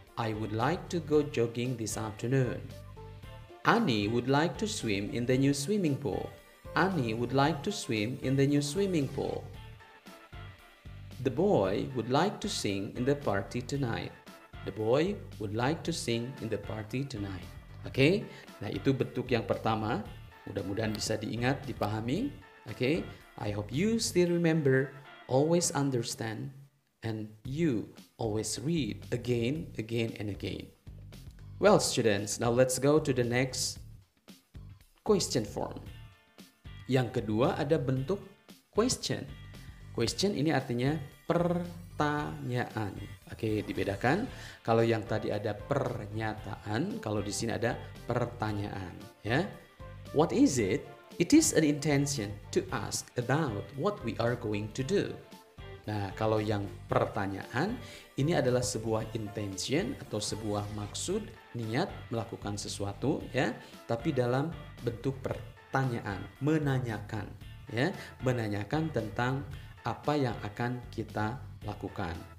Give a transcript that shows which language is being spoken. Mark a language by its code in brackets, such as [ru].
[en] I would like to go jogging this afternoon. Annie would like to swim in the new swimming pool. Annie would like to swim in the new swimming pool. The boy would like to sing in the party tonight. The boy would like to sing in the party tonight. [id] Oke, nah itu bentuk yang pertama. Mudah-mudahan bisa diingat, dipahami. [en] Oke, I hope you still remember, always understand, and you always read again, and again. Well, students, now let's go to the next question form. [id] Yang kedua ada bentuk question. Question ini artinya pertanyaan. Oke, dibedakan. Kalau yang tadi ada pernyataan, kalau di sini ada pertanyaan, ya. [en] What is it? It is an intention to ask about what we are going to do. [id] Nah, kalau yang pertanyaan, ini adalah sebuah intention atau sebuah maksud, niat melakukan sesuatu, ya, tapi dalam bentuk pertanyaan, menanyakan, ya, menanyakan tentang apa yang akan kita lakukan.